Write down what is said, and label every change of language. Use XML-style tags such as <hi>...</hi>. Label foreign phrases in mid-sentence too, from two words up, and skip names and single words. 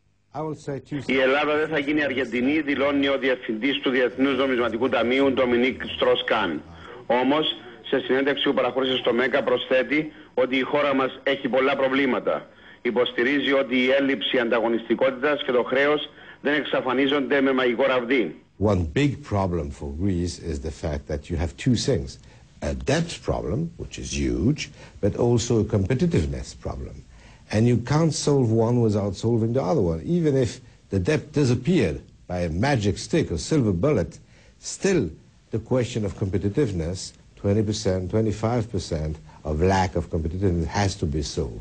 <el>Η Ελλάδα δεν θα γίνει Αργεντινή, δηλώνει ο Διευθυντής του Διεθνούς Νομισματικού Ταμείου, Ντομινίκ Στρος-Καν. Όμως, σε συνέντευξη που παραχώρησε στο ΜΕΚΑ, προσθέτει ότι η χώρα μας έχει πολλά προβλήματα. Υποστηρίζει ότι η έλλειψη ανταγωνιστικότητας και το χρέος δεν εξαφανίζονται με μαγικό ραβδί.</el> <en>One big problem for Greece is the fact that you have two things. A debt problem, which is huge, but also a competitiveness problem. And you can't solve one without solving the other one. Even if the debt disappeared by a magic stick or silver bullet, still the question of competitiveness, 20%, 25% of lack of competitiveness has to be solved.</en>